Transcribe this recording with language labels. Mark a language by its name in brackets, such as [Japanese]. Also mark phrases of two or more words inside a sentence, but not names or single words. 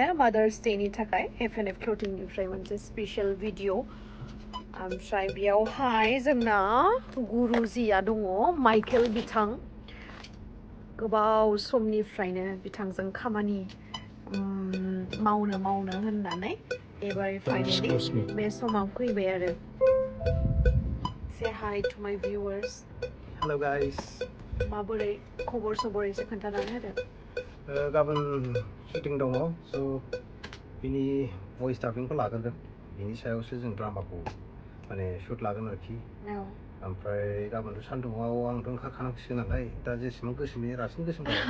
[Bodo] मादार्स डेनि थाखाय एफ क्लथिंनिफ्राय मोनसे [English] special video [Bodo] ओमफ्राय बेयावहाय जोंना गुरुजिया दङ माइकेल बिथां गोबाव समनिफ्रायनो बिथांजों खामानि मावनो होननानै एबार फाइनेलि बे समाव फैबाय आरो [English] Say hi to my viewers. Hello guys. [Bodo] माबोरै खबर सबर एसे खोन्थानानै होदो गाबोन शुटिं दङ स' बिनि भइस डाबिंखौ लाग्रोगोन बिनि सायावसो जों ड्रामाखौ माने शुट लागोन आरोखि ओमफ्राय गाबोनथ' सान्दुङाव आंथ' ओंखारखानांसिगोन नालाय दा जेसेबां गोसोमनि रासिन गोसोम